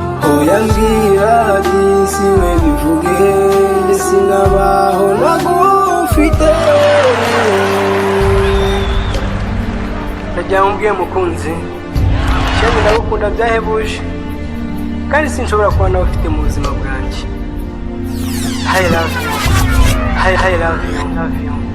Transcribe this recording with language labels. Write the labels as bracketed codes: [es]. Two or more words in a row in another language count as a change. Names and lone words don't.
[rw] Oya mbwira, by'isi we bivuge, njye sinabaho ntagufite. Ndagira ngo mbwire mukunzi, shenge ndagukunda byahebuje, kandi sinshobora kuba nawe ufite mu buzima bwanjye. [en] I love you. I, I love you. Love you.